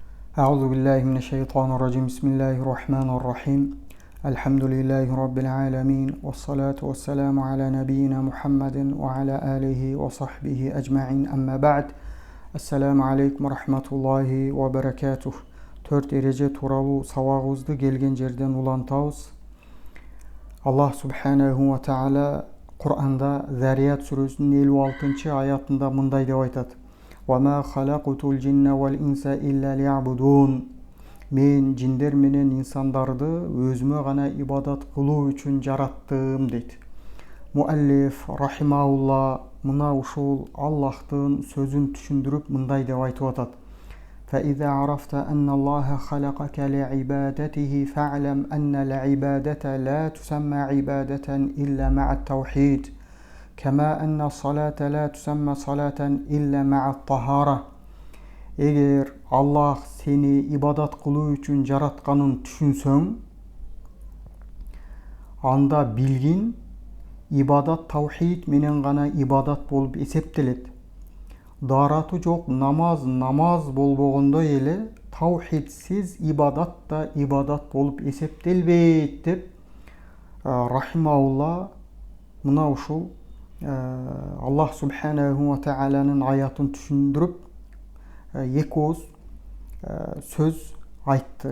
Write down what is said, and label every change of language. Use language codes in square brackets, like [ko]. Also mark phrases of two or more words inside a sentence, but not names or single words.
[ar] أعوذ بالله من الشيطان الرجيم بسم الله الرحمن الرحيم الحمد لله رب العالمين والصلاة والسلام على نبينا محمد وعلى آله وصحبه أجمعين أما بعد السلام عليكم ورحمة الله وبركاته [ky] 4 ereje тууралуу сабагыбызды келген жерден улантабыз. Аллах [ar] سبحانه وتعالى [ky] Кур'анда Зарият сүрөсүнүн 56-аятында мындай деп айтат: [ar] وَمَا خَلَقْتُ الْجِنَّ وَالْإِنسَ إِلَّا لِيَعْبُدُونَ. [ky] Мен жиндер менен инсандарды өзүмө гана ибадат кылуу үчүн жараттым дейт. Муаллиф рахимаулла мына ушул Аллахтын сөзүн түшүндүрүп мындай деп айтып атат: [ar] فَإِذَا عَرَفْتَ أَنَّ اللَّهَ خَلَقَكَ لِعِبَادَتِهِ فَاعْلَمْ أَنَّ الْعِبَادَةَ لَا تُسَمَّى عِبَادَةً إِلَّا مَعَ التَّوْحِيدِ كَمَا أَنَّ الصَّلَاةَ لَا تُسَمَّى صَلَاةً إِلَّا مَعَ الطَّهَارَةِ. [ky] Эгер Аллах сени ибадат кылуу үчүн жаратканын түшүнсөң, анда билгин, ибадат таухид менен гана ибадат болуп эсептелет. Дарату жок намаз болбогондой эле таухидсиз ибадат да ибадат болуп эсептелбейт деп рахимаулла мына ушул Аллах [ar] سبحانه و [ky] тааланын аятын түшүндүрүп эки ооз сөз айтты.